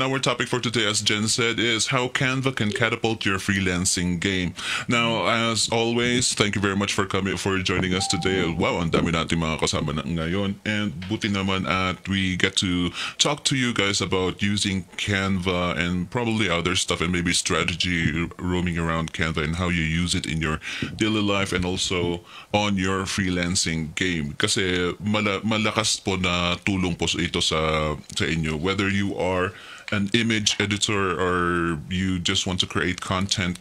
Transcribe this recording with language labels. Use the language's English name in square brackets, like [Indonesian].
[English] Our topic for today, as Jen said, is how Canva can catapult your freelancing game. Now, as always, thank you very much for joining us today. [Filipino] Wow, ang dami natin mga kasama na ngayon. [English] And [Filipino] buti naman at [English] we get to talk to you guys about using Canva and probably other stuff and maybe strategy roaming around Canva and how you use it in your daily life and also on your freelancing game. [Filipino] Kasi malakas po na tulong po ito sa inyo, [English] whether you are an image editor or you just want to create content.